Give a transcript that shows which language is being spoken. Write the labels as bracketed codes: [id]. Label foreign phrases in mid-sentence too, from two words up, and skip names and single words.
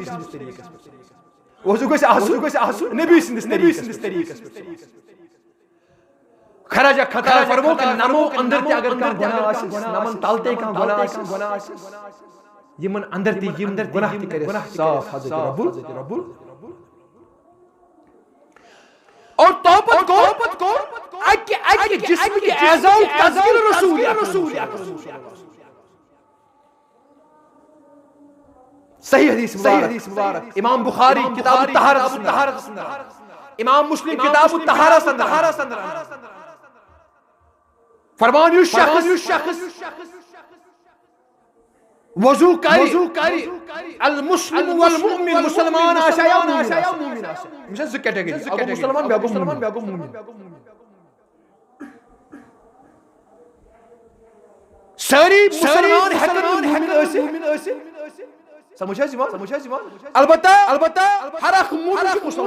[ks] طریٖقس پٮ۪ٹھ [ar] خرج خطاياه [ks] فرموک نمو اندر تہِ اگر کانٛہہ گناہ آسہِ نمن تل تہِ کانٛہہ گناہ آسہِ یمن اندر تہِ یِم گناہ تہِ کٔرِتھ صاف حضرت رب اور توبت کو اکہِ جسمٕکہِ اعضاءُک تذکرہ رسول [ur] صحیح حدیث مبارک امام بخاری کتاب الطہارت امام مسلم کتاب الطہارت [ks] فرمان یُس شخص وضو کری [ar] المسلم والمؤمن [ks] مسلمان آسیا یا مومن آسیا یِم چھِ زٕ کیٹگری اکھ گوٚو مسلمان بیٛاکھ گوٚو مومن سٲری مسلمان ہٮ۪کن مومن ٲسِتھ سمجھ حظ یِوان البتہ ہر اکھ مومن چھُ